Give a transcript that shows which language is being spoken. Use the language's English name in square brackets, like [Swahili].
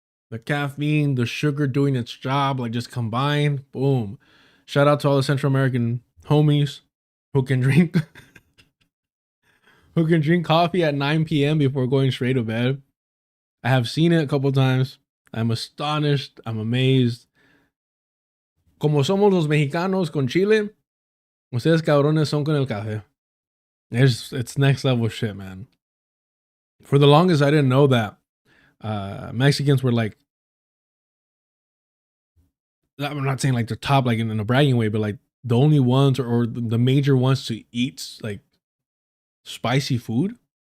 [English] The caffeine, the sugar doing its job, like just combined. Boom. Shout out to all the Central American homies who can drink who can drink coffee at 9 p.m. before going straight to bed. I have seen it a couple times. I'm astonished. I'm amazed. [Spanish] Como somos los mexicanos con Chile, ustedes cabrones son con el café. [English] It's next level shit, man. For the longest, I didn't know that Mexicans were like, I'm not saying like the top, like in a bragging way, but like the only ones or the major ones to eat like spicy food.